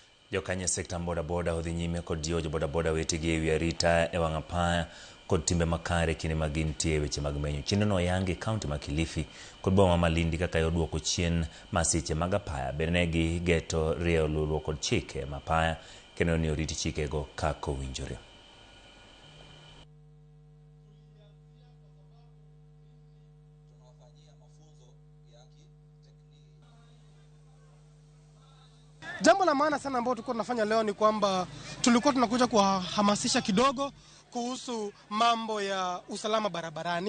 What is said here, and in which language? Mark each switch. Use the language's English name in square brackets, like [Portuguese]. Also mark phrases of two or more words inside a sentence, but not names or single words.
[Luo (Kenya and Tanzania)] Jokanye sekta boda boda odhi nyime kod jiwo boda boda wetegi ewi arita e wang' apaya kod timbe makare kinde ma gintie weche mag menyo. Chenrono oyangi kaunti ma Kilifi kod boma ma Malindi kaka yoduoko chien masiche mag apaya. Bende gi geto rieyo luwo kod chike ma apaya kendo ni oriti chikego kaka owinjore. [Swahili] Jambo la maana sana ambalo tulikuwa tunafanya leo ni kwamba tulikuwa tunakuja kuhamasisha kidogo kuhusu mambo ya usalama barabarani.